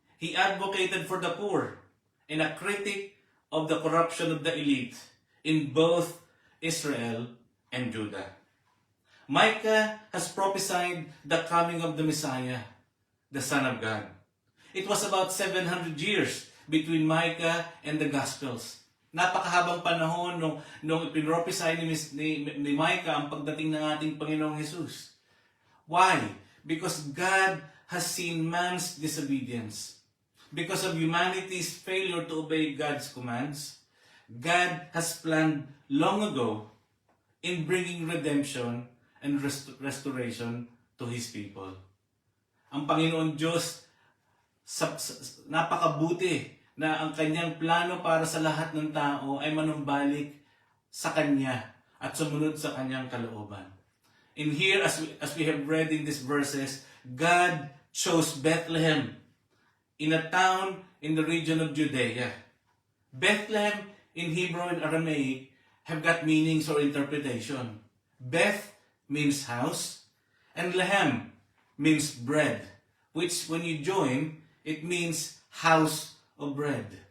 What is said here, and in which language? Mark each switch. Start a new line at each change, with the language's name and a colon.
English: He advocated for the poor and a critic of the corruption of the elite in both Israel and Judah. Micah has prophesied the coming of the Messiah, the Son of God. It was about 700 years between Micah and the Gospels.
Filipino: Napakahabang panahon nung ipinrophesy ni Micah ang pagdating ng ating Panginoong Hesus.
English: Why? Because God has seen man's disobedience. Because of humanity's failure to obey God's commands, God has planned long ago in bringing redemption and restoration to His people.
Filipino: Ang Panginoon Diyos, napakabuti na ang kanyang plano para sa lahat ng tao ay manumbalik sa Kanya at sumunod sa Kanyang kalooban.
English: In here, as we have read in these verses, God chose Bethlehem in a town in the region of Judea. Bethlehem in Hebrew and Aramaic have got meanings or interpretation. Beth means house, and lehem means bread, which when you join, it means house of bread.